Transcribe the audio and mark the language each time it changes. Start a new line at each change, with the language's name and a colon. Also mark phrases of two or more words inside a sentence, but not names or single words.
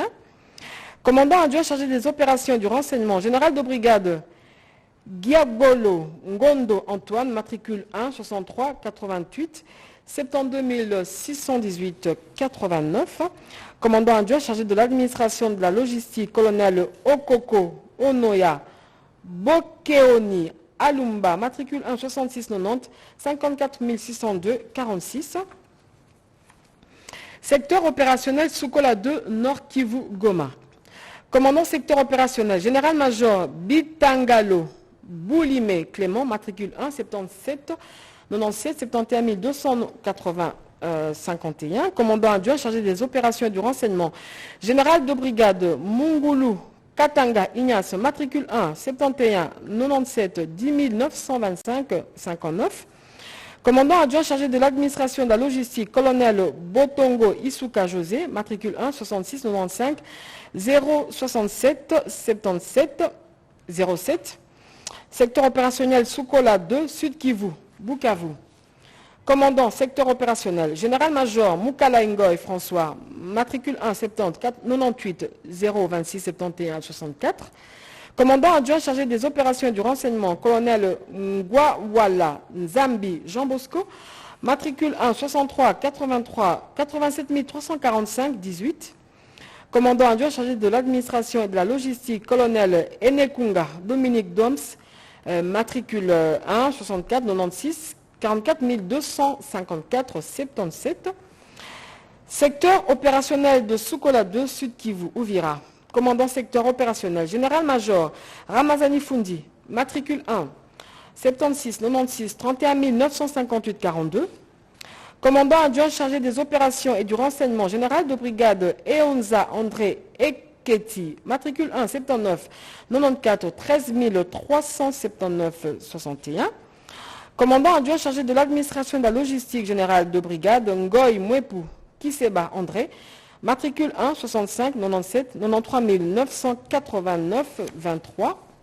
French: Commandant adjoint chargé des opérations et du renseignement, général de brigade Giabolo Ngondo Antoine, matricule 1 63 88 72 618 89. Commandant adjoint chargé de l'administration de la logistique, colonel Okoko Onoya Bokeoni Alumba, matricule 1 66 90 54 602 46. Secteur opérationnel Sukola 2 Nord Kivu Goma. Commandant secteur opérationnel, général-major Bitangalo Boulime Clément, matricule 1 77 97 71 280 51. Commandant adjoint chargé des opérations et du renseignement, général de brigade Mungulu Katanga Ignace, matricule 1 71 97 10 925 59. Commandant adjoint chargé de l'administration de la logistique, colonel Botongo Isuka José, matricule 1 66 95 067 77 07. Secteur opérationnel Sukola 2, Sud Kivu, Bukavu. Commandant secteur opérationnel, général-major Mukala Ngoy François, matricule 1 70 98 026 71 64. Commandant adjoint chargé des opérations et du renseignement, colonel Ngwawala Nzambi Jean Bosco, matricule 1 63 83 87 345 18. Commandant adjoint chargé de l'administration et de la logistique, colonel Enekunga Dominique Doms, matricule 1 64 96 44 254 77. Secteur opérationnel de Sukola 2 Sud Kivu Ouvira. Commandant secteur opérationnel, général-major Ramazani Fundi, matricule 1 76 96 31 958 42. Commandant adjoint chargé des opérations et du renseignement, général de brigade Eonza André Eketi, matricule 1 79 94 13 379 61. Commandant adjoint chargé de l'administration de la logistique générale de brigade Ngoy Mwepu Kiseba André, matricule 1 65 97 93 989 23.